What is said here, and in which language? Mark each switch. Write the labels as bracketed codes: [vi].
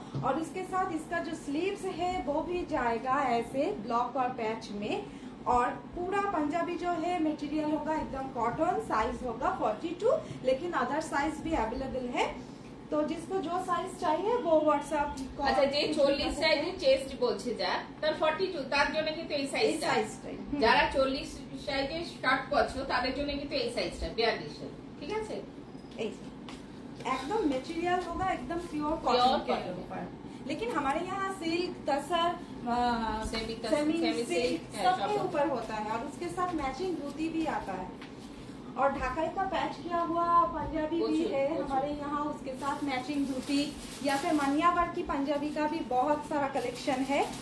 [hi] और इसके साथ इसका जो स्लीव्स है वो भी जाएगा ऐसे ब्लॉक और पैच में, और पूरा पंजाबी जो है मटेरियल होगा एकदम कॉटन, साइज होगा 42, लेकिन अदर साइज भी अवेलेबल है, तो जिसको जो साइज चाहिए वो व्हाट्सएप। [bn] আচ্ছা, যে 40 সাইজের চেস্ট বলছে যা, তার 42, তার জন্য কিন্তু এই সাইজটা, যারা 40 সাইজের শার্ট পরছো তাদের জন্য কিন্তু এই সাইজটা 42, ঠিক আছে। [hi] এই एकदम मटेरियल होगा एकदम प्योर कॉटन के ऊपर, लेकिन हमारे यहाँ सिल्क, तसर, सेमी सिल्क सबके ऊपर होता है, और उसके साथ मैचिंग धोती भी आता है, और ढाकाई का पैच किया हुआ पंजाबी भी है हमारे यहाँ, उसके साथ मैचिंग धोती, या फिर मनिया वर्क की पंजाबी का भी बहुत सारा कलेक्शन है।